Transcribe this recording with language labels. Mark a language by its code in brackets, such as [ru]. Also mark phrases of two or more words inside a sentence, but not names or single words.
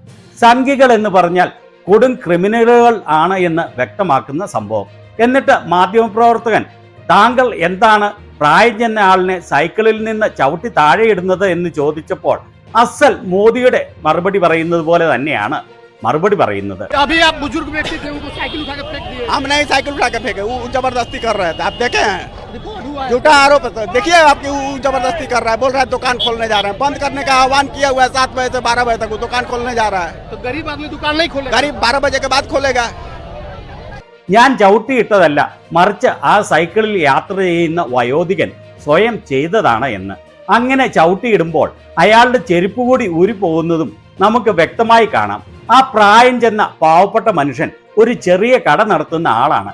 [ml] സംഘികൾ എന്ന് പറഞ്ഞാൽ കൊടും ക്രിമിനലുകൾ ആണ് എന്ന് വ്യക്തമാക്കുന്ന സംഭവം. എന്നിട്ട് മാധ്യമപ്രവർത്തകൻ, താങ്കൾ എന്താണ് പ്രായം ചെന്ന ആളിനെ സൈക്കിളിൽ നിന്ന് ചവിട്ടി താഴെയിടുന്നത് എന്ന് ചോദിച്ചപ്പോൾ അസൽ മോദിയുടെ മറുപടി പറയുന്നത് പോലെ തന്നെയാണ് मरबड़ी പറയുന്നത് [hi] अभी आप बुजुर्ग व्यक्ति थे, उनको साइकिल उठा के फेंक दिए। हम नहीं साइकिल उठा के फेंके, वो जबरदस्ती कर रहे थे, आप देखे हैं। झूठा आरोप है। देखिए आपकी जबरदस्ती कर रहा है, बोल रहा है दुकान खोलने जा रहे हैं, बंद करने का आह्वान किया हुआ है 7 बजे से 12 बजे तक वो दुकान खोलने जा रहा है। तो गरीब आदमी दुकान नहीं खोलेगा, गरीब 12 बजे के बाद खोलेगा। [ml] ഞാൻ ചവിട്ടിയിട്ടതല്ല, മറിച്ച് ആ സൈക്കിളിൽ യാത്ര ചെയ്യുന്ന വയോധികൻ സ്വയം ചെയ്തതാണ് എന്ന്. അങ്ങനെ ചവിട്ടിയിടുമ്പോൾ അയാളുടെ ചെരുപ്പ് കൂടി ഊരിപ്പോകുന്നതും നമുക്ക് വ്യക്തമായി കാണാം. ആ പ്രായം ചെന്ന പാവപ്പെട്ട മനുഷ്യൻ ഒരു ചെറിയ കട നടത്തുന്ന ആളാണ്.